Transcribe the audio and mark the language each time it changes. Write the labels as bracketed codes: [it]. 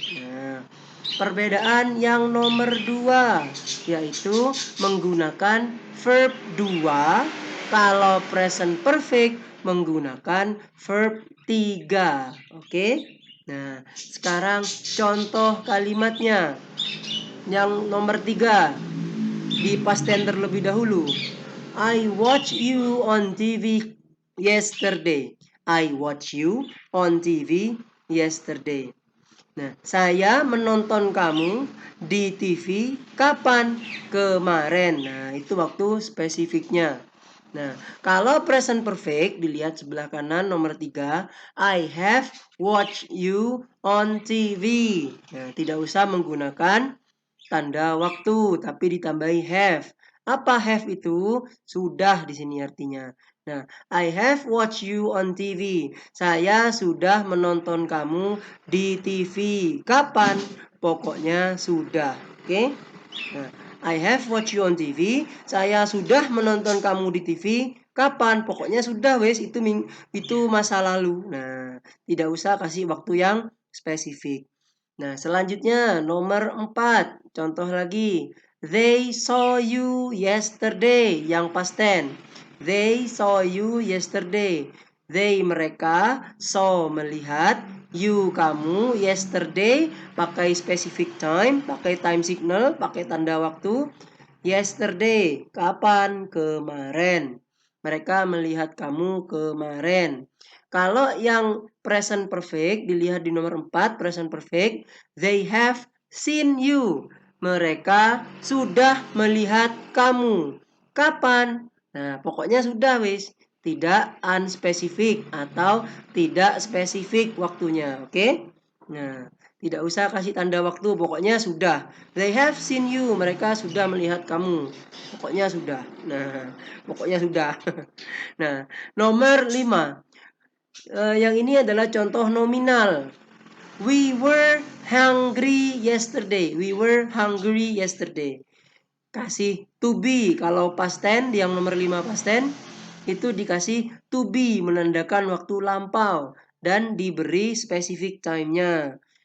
[id] Nah, perbedaan yang nomor 2 yaitu menggunakan verb 2. Kalau present perfect menggunakan verb 3. Oke? Nah, sekarang contoh kalimatnya. Yang nomor 3 di past tense terlebih dahulu. [en] I watch you on TV yesterday. I watch you on TV yesterday. [id] Nah, saya menonton kamu di TV kapan? Kemarin. Nah, itu waktu spesifiknya. Nah, kalau present perfect dilihat sebelah kanan nomor 3, [en] I have watched you on TV. [id] Nah, tidak usah menggunakan tanda waktu, tapi ditambahi have. Apa have itu? Sudah di sini artinya. [en] Nah, I have watched you on TV. [id] Saya sudah menonton kamu di TV. Kapan? Pokoknya sudah. Oke? [en] Nah, I have watched you on TV. [id] Saya sudah menonton kamu di TV. Kapan? Pokoknya sudah wes, itu masa lalu. Nah, tidak usah kasih waktu yang spesifik. Nah, selanjutnya nomor 4. Contoh lagi. [en] They saw you yesterday. [id] Yang past tense. [en] They saw you yesterday. They mereka, saw melihat, you kamu, yesterday pakai specific time, pakai time signal, [id] pakai tanda waktu. Yesterday, kapan? Kemarin. Mereka melihat kamu kemarin. Kalau yang present perfect dilihat di nomor 4, present perfect, [en] they have seen you. [id] Mereka sudah melihat kamu. Kapan? Nah, pokoknya sudah wis. Tidak unspecific atau tidak spesifik waktunya. Oke? Nah, tidak usah kasih tanda waktu, pokoknya sudah. [en] They have seen you. [id] Mereka sudah melihat kamu. Pokoknya sudah. Nah, pokoknya sudah. Nah, nomor 5. Yang ini adalah contoh nominal. [en] We were hungry yesterday. We were hungry yesterday. [id] Kasih to be. Kalau past tense yang nomor 5 past tense itu dikasih to be, menandakan waktu lampau dan diberi specific time-nya.